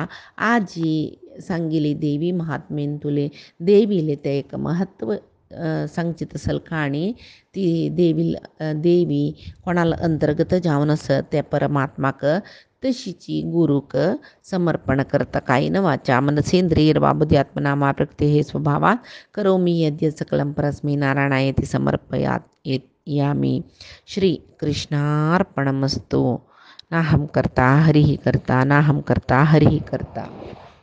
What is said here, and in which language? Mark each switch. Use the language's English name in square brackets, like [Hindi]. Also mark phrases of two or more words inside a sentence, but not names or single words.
[Konkani] आजी सांगिली देवी महात्म्यंतुले देवीले ते एक महत्व सांगचित असल काणी ती देवी कोणाला अंतर्गत जावन असत त्या परमात्माक तशीची गुरुक समर्पण करता [Sanskrit] कायेन वाचा मनसेंद्रियर्वा बुद्ध्यात्मना प्रकृते हे स्वभावा करोमि यद्यत् सकलं परस्मै नारायणायति समर्पयामि. श्री कृष्णार्पणमस्तु. नाहं कर्ता हरिः कर्ता, नाहं कर्ता हरिः कर्ता.